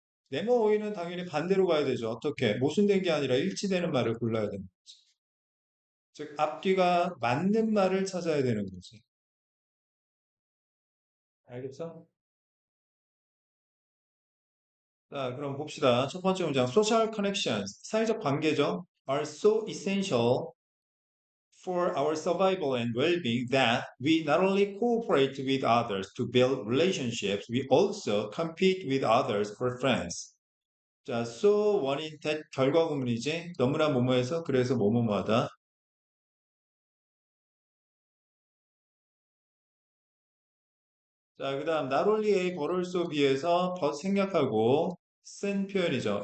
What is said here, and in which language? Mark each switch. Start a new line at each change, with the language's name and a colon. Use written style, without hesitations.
Korean: 네모어휘는 당연히 반대로 가야 되죠. 어떻게? 모순된 게 아니라 일치되는 말을 골라야 됩니다. 즉, 앞뒤가 맞는 말을 찾아야 되는 거지. 알겠어? 자, 그럼 봅시다. 첫 번째 문장.
English: Social connections,
Korean: 사회적 관계죠.
English: are so essential for our survival and well-being that we not only cooperate with others to build relationships, we also compete with others for friends.
Korean: 자, so 원인 that 결과 구문이지. 너무나 뭐뭐해서 그래서 뭐뭐하다. 자, 그다음 not only A but also B에서 더 생략하고 쓴 표현이죠.